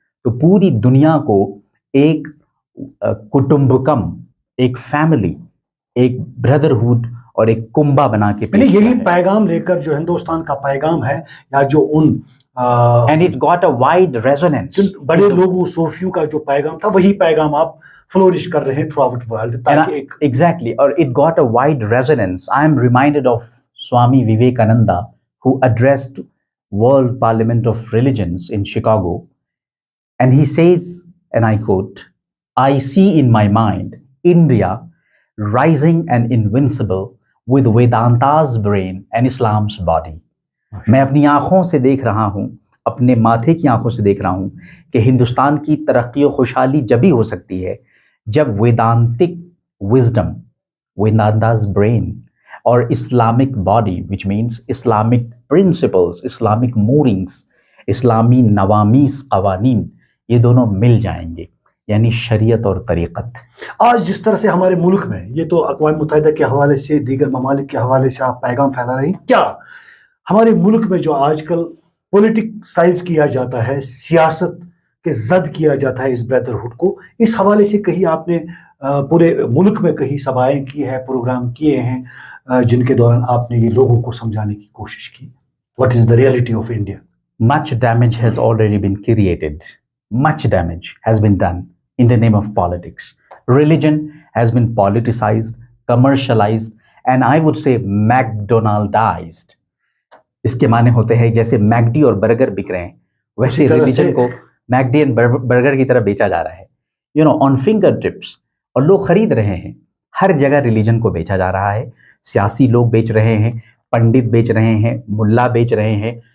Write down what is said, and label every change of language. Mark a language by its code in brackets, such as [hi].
[ur] تو پوری دنیا کو ایک کٹمبکم، ایک فیملی، ایک بردرہوڈ اور ایک کنبہ بنا کے یعنی یہی پیغام لے کر جو ہندوستان کا پیغام ہے، یا جو in [en] and it got a wide resonance, [ur] بڑے لوگوں صوفیوں کا جو پیغام تھا، وہی پیغام آپ فلورش کر رہے ہیں [en] Throughout world. Exactly, اور it got a wide resonance. I am reminded of Swami Vivekananda who addressed World Parliament of Religions in Chicago, and he says, and I quote, "I see in my mind India rising and invincible with Vedanta's brain and Islam's body." [ur] میں اپنی آنکھوں سے دیکھ رہا ہوں، اپنے ماتھے کی آنکھوں سے دیکھ رہا ہوں کہ ہندوستان کی ترقی و خوشحالی جبھی ہو سکتی ہے جب ویدانتک وزڈم، [en] Vedanta's brain [ur] اور Islamic body [en] which means [ur] Islamic principles, Islamic مورنگز، اسلامی نوامیس قوانین، یہ دونوں مل جائیں گے، یعنی شریعت اور طریقت. آج جس طرح سے ہمارے ملک میں، یہ تو اقوام متحدہ کے حوالے سے، دیگر ممالک کے حوالے سے آپ پیغام پھیلا رہے ہیں، کیا ہمارے ملک میں جو آج کل پولیٹکسائز کیا جاتا ہے، سیاست کے زد کیا جاتا ہے اس بردرہوڈ کو، اس حوالے سے کہیں آپ نے پورے ملک میں کہیں سبھائیں کی ہے، پروگرام کیے ہیں جن کے دوران آپ نے یہ لوگوں کو سمجھانے کی کوشش کی [en] what is the reality of India? Much damage has already been created. Much damage has been done in the name of politics. Religion has been politicized, commercialized, and I would say McDonaldized. [ur] اس کے معنی ہوتے ہیں جیسے میکڈی اور burger بک رہے ہیں، ویسے religion کو میکڈی اینڈ برگر کی طرح بیچا جا رہا ہے، [en] on fingertips, [ur] اور لوگ خرید رہے ہیں. ہر جگہ ریلیجن کو بیچا جا رہا ہے. سیاسی لوگ بیچ رہے ہیں، پنڈت بیچ رہے ہیں، ملا بیچ رہے ہیں.